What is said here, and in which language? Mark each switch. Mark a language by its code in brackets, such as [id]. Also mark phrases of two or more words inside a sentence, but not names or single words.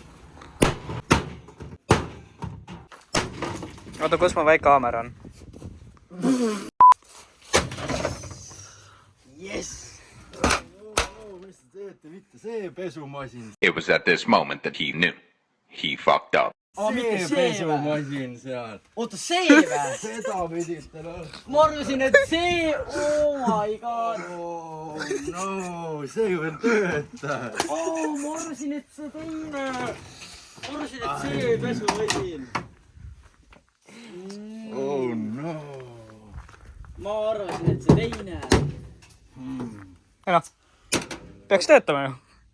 [et] Oota, kus mu väike kaamera on? [en] Yes! [et] Mis te teete, mitte see pesumasin. [en] It was at this moment that he knew. He fucked up. [et] Mitte see pesumasin seal. Oota, see vä? Seda pidite Ma arvasin, et see, [en] oh my god. Oh no, [et] see veel töötab. Oh, ma arvasin, et see teine. Ma arvasin, et see pesumasin. [en] Oh no. [et] Ma arvasin, et see teine. Noh, peaks töötama ju.